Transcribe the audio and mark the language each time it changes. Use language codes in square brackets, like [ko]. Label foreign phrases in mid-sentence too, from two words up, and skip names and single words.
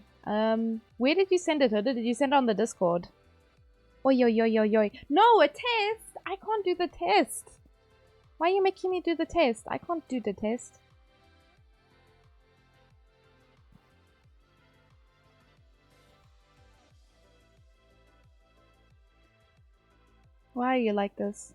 [en] Where did you send it, Hoda? Did you send it on the Discord? Oi, oi, oi, oi, oi. No, a test! I can't do the test. Why are you making me do the test? I can't do the test. Why are you like this?